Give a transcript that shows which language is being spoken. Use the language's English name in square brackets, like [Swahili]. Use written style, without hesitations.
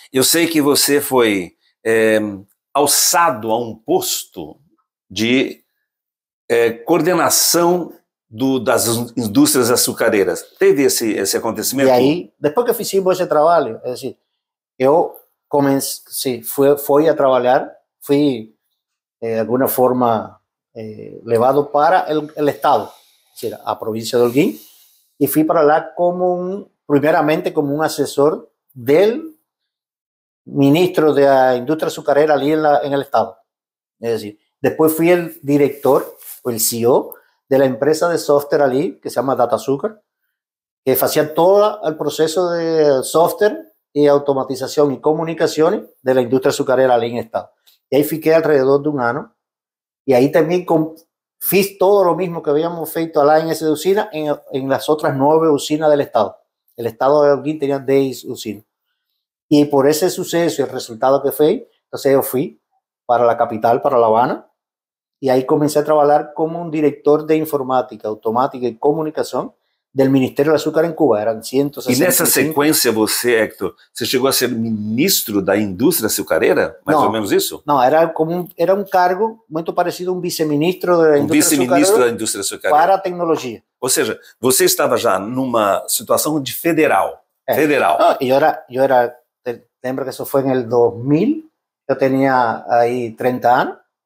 [Portuguese] Eu sei que você foi alçado a um posto de coordenação das indústrias açucareiras. Teve esse acontecimento? E aí, depois que fizemos esse trabalho, é decir, eu [Spanish] sí, fui a trabajar, fui de alguna forma levado para el Estado, es decir, a provincia de Holguín, y fui para allá primeramente como un asesor del ministro de la industria azucarera allí en el Estado. Es decir, después fui el director o el CEO de la empresa de software allí, que se llama Data Azúcar, que hacía todo el proceso de software y automatización y comunicaciones de la industria azucarera allí en el Estado. Y ahí fiqué alrededor de un año, y ahí también fiz todo lo mismo que habíamos hecho allá en esa usina en las otras 9 usinas del Estado. El Estado de Holguín tenía 10 usinas. Y por ese suceso y el resultado que fue, entonces yo fui para la capital, para La Habana, y ahí comencé a trabajar como un director de informática, automática y comunicación del Ministerio del Azúcar em Cuba. [Portuguese] Eram 165. E nessa sequência você, Hector, você chegou a ser ministro da indústria açucareira? Mais ou menos isso? Não, era um cargo muito parecido a um vice-ministro da indústria açucareira para a tecnologia. Ou seja, você estava já numa situação de federal. Federal. [Spanish] No, yo era, lembra que eso fue en el 2000, yo tenía ahí 30 años.